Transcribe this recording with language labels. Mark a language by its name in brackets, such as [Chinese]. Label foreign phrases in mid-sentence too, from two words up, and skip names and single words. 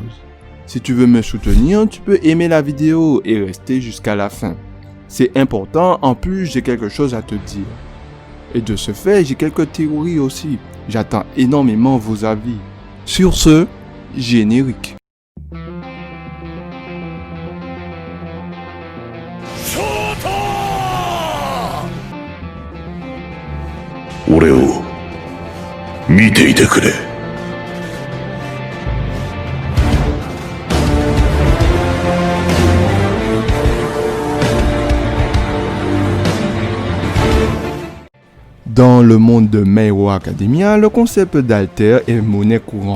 [French] Si tu veux me soutenir, tu peux aimer la vidéo et rester jusqu'à la fin. C'est important, en plus j'ai quelque chose à te dire. Et de ce fait, j'ai quelques théories aussi. J'attends énormément vos avis. Sur ce, générique. [Japanese] 俺を見ていてくれ。 [French] Dans le monde de My Hero Academia, le concept d'alter est monnaie courante.